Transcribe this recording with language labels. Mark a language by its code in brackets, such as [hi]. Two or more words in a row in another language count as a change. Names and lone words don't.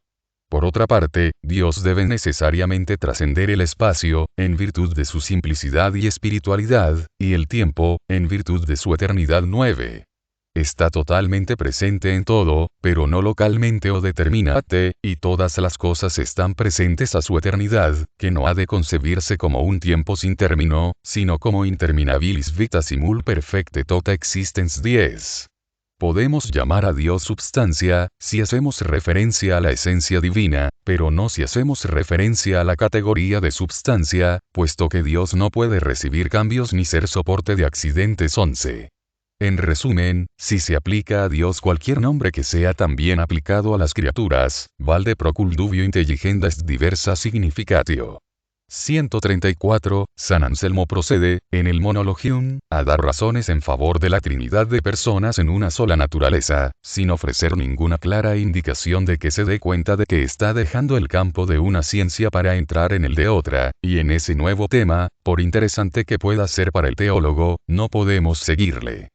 [es] Por otra parte, Dios debe necesariamente trascender el espacio, en virtud de su simplicidad y espiritualidad, y el tiempo, en virtud de su eternidad 9. Está totalmente presente en todo, pero no localmente o determinate, y todas las cosas están presentes a su eternidad, que no ha de concebirse como un tiempo sin término, sino como [la] interminabilis vita simul perfecte tota existens [es] 10. Podemos llamar a Dios substancia, si hacemos referencia a la esencia divina, pero no si hacemos referencia a la categoría de substancia, puesto que Dios no puede recibir cambios ni ser soporte de accidentes 11. En resumen, si se aplica a Dios cualquier nombre que sea también aplicado a las criaturas, [la] valde procul dubio intelligenda est diversa significatio. 134. [es] San Anselmo procede, en el Monologium, a dar razones en favor de la Trinidad de personas en una sola naturaleza, sin ofrecer ninguna clara indicación de que se dé cuenta de que está dejando el campo de una ciencia para entrar en el de otra, y en ese nuevo tema, por interesante que pueda ser para el teólogo, no podemos seguirle.